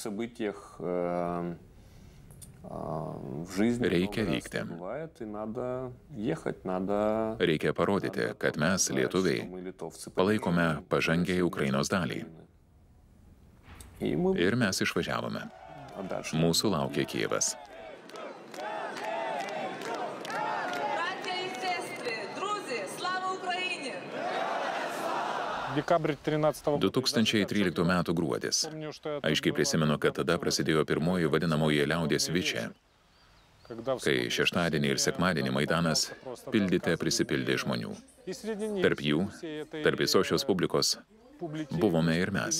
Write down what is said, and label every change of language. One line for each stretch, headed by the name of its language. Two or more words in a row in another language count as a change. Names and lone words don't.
Lithuanian: Reikia vykti. Reikia parodyti, kad mes, lietuviai, palaikome pažangiai Ukrainos dalį. Ir mes išvažiavome. Mūsų laukia Kijevas.
Ukrainian: Браття і сестри, друзі, слава Україні!
Lithuanian: 2013 m. gruodis. Aiškiai prisimenu, kad tada prasidėjo pirmoji vadinamoji liaudies vičia, kai šeštadienį ir sekmadienį Maidanas prisipildė žmonių. Tarp jų, tarp visos šios publikos, buvome ir mes.